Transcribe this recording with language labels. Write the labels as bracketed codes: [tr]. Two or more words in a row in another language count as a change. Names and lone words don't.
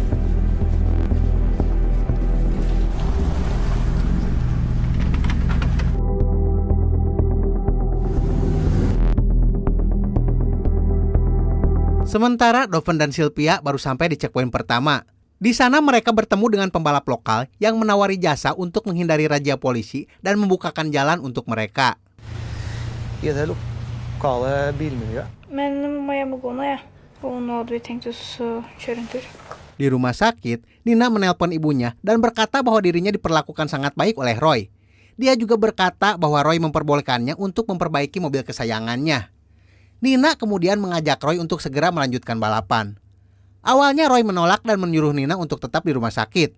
[id] Sementara Doven dan Sylvia baru sampai di checkpoint pertama. Di sana mereka bertemu dengan pembalap lokal yang menawari jasa untuk menghindari razia polisi dan membukakan jalan untuk mereka. [no] I det lokale bilmiljøet. Men må hjem og gå nå, jeg. Og nå hadde vi tenkt oss å kjøre en tur. [id] Di rumah sakit, Nina menelpon ibunya dan berkata bahwa dirinya diperlakukan sangat baik oleh Roy. Dia juga berkata bahwa Roy memperbolehkannya untuk memperbaiki mobil kesayangannya. Nina kemudian mengajak Roy untuk segera melanjutkan balapan. Awalnya Roy menolak dan menyuruh Nina untuk tetap di rumah sakit.